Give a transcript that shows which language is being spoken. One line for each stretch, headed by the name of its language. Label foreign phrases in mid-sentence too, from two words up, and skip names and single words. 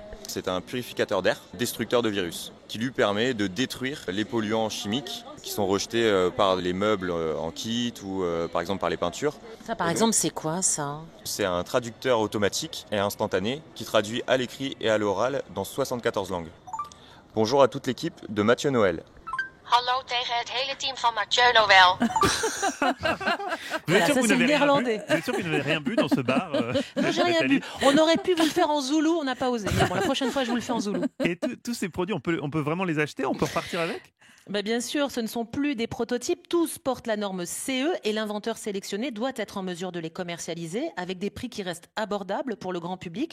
French: C'est un purificateur d'air, destructeur de virus, qui lui permet de détruire les polluants chimiques qui sont rejetés par les meubles en kit ou par exemple par les peintures. Ça, par exemple, c'est quoi ça ? C'est un traducteur automatique et instantané qui traduit à l'écrit et à l'oral dans 74 langues. Bonjour à toute l'équipe de Mathieu Noël.
Dutch: Hallo tegen het hele team van Mathieu Noël.
French: Vous êtes sûr que vous c'est n'avez rien bu ? néerlandais. Vous êtes sûr que vous n'avez rien bu dans ce bar Non, j'ai rien Nathalie bu. On aurait pu vous le faire en zoulou, on n'a pas osé. Mais bon, la prochaine fois, je vous le fais en zoulou. Et tous ces produits, on peut vraiment les acheter ? On peut repartir avec ? Bien sûr, ce ne sont plus des prototypes, tous portent la norme CE et l'inventeur sélectionné doit être en mesure de les commercialiser avec des prix qui restent abordables pour le grand public.